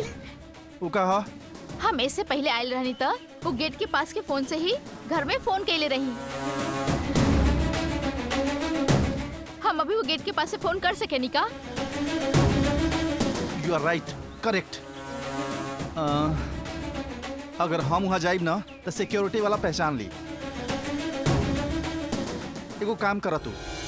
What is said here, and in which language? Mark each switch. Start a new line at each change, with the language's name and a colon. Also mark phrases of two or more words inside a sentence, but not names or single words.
Bhojpuri: वो कहा? हम इससे पहले आयल रहनी था, वो गेट के पास के फोन से ही घर में फोन कैले रही। हम अभी वो गेट के पास से फोन कर सके नहीं का?
English: you are right, correct.
Bhojpuri: अगर हम वहाँ जाइब ना तो सिक्योरिटी वाला पहचान ली। एगो काम करा तू,